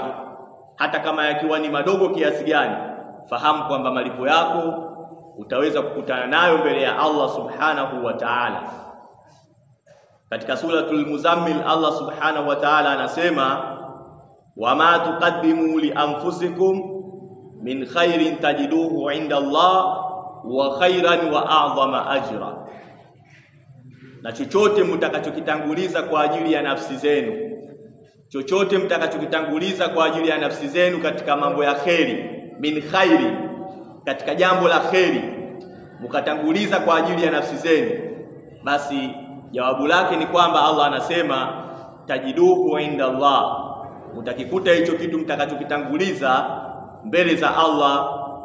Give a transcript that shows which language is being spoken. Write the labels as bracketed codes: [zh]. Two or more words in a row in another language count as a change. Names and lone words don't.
[sw] Hata kama yakiwa ni madogo kiasi gani, fahamu kwamba malipo yako utaweza kukutana nayo mbele ya Allah [ar] سبحانه وتعالى. [sw] Katika suratul Muzammil Allah [ar] سبحانه وتعالى [sw] anasema, [ar] وما تقدموا لأنفسكم من خير تجدوه عند الله وخيرا وأعظم أجرا. [sw] Na chochote mtakachokitanguliza kwa ajili ya nafsi zenu, chochote mtakachokitanguliza kwa ajili ya nafsi zenu katika mambo ya kheri, [ar] من خير, [sw] katika jambo la kheri mkatanguliza kwa ajili ya nafsi zenu, basi jawabu lake ni kwamba Allah anasema [ar] تجدوه عند الله, [sw] mtakikuta hicho kitu mtakachokitanguliza mbele za Allah,